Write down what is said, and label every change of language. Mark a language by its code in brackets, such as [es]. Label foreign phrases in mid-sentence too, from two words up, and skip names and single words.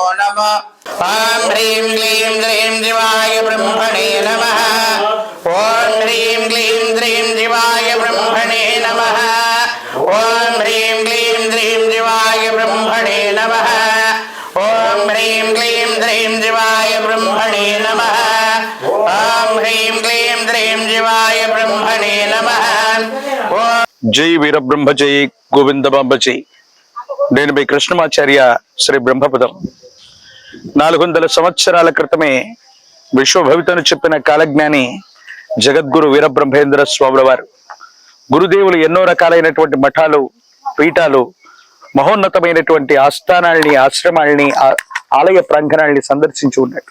[sa] नमः ॐ ह्रीं क्लीं ह्रीं शिवाय ब्रह्मणे नमः ॐ ह्रीं क्लीं ह्रीं शिवाय ब्रह्मणे नमः ॐ ह्रीं क्लीं ह्रीं शिवाय ब्रह्मणे नमः ॐ ह्रीं क्लीं ह्रीं शिवाय ब्रह्मणे नमः ॐ ह्रीं क्लीं ह्रीं शिवाय ब्रह्मणे नमः। जय वीरब्रह्म जय गोविंदबांब जय। [te] నేను మీ కృష్ణమాచార్య శ్రీ బ్రహ్మపదం 400 సంవత్సరాల క్రితమే విశ్వభవితను చెప్పిన కాలజ్ఞాని జగద్గురు వీరబ్రహ్మేంద్ర స్వాముల వారు గురుదేవులు ఎన్నో రకాలైనటువంటి మఠాలు పీఠాలు మహోన్నతమైనటువంటి ఆస్థానాల్ని ఆశ్రమాల్ని ఆలయ ప్రాంగణాల్ని సందర్శించి ఉన్నాడు.